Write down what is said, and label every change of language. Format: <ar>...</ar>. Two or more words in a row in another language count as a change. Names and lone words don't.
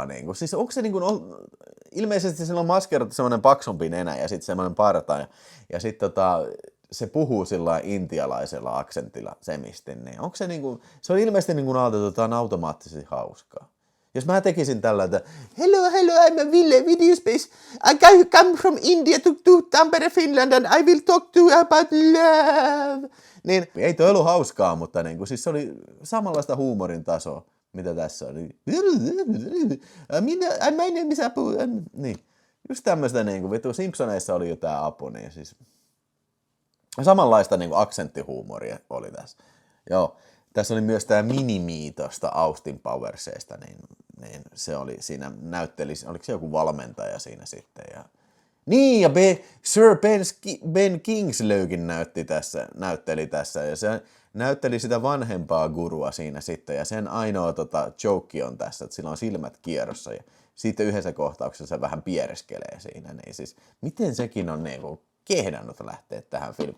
<fi>Niinku. Siis onko se niinku, ilmeisesti sillä on maskerattu semmoinen paksumpi nenä ja sitten semmoinen parta. Ja sitten se puhuu sillä intialaisella aksentilla semisti. Niin onko se niinku, se on ilmeisesti niinku ajateltu, että tämä on automaattisesti hauskaa. Jos mä tekisin tällä, että</fi> <en>hello, I'm Ville Videospace. I come from India to Tampere, Finland and I will talk to you about love.</en> <fi>Niin ei toi ollut hauskaa, mutta niinku, siis se oli samanlaista huumorin tasoa. Mitä tässä on?</fi> <en>My name is Apu. Niin.</en> <fi>Just tämmöistä niinku, vittu Simpsoneissa oli jo tää Apu, niin siis samanlaista niinku aksenttihuumoria oli tässä. Joo. Tässä oli myös tää Minimi tosta Austin Powersista, niin se oli siinä oliko se joku valmentaja siinä sitten ja niin, ja Sir Ben Kingsleykin näytteli tässä, ja se näytteli sitä vanhempaa gurua siinä sitten, ja sen ainoa joke on tässä, että sillä on silmät kierrossa, ja sitten yhdessä kohtauksessa se vähän piereskelee siinä, niin siis miten sekin on niinku kehdannut lähteä tähän filmiin?</fi>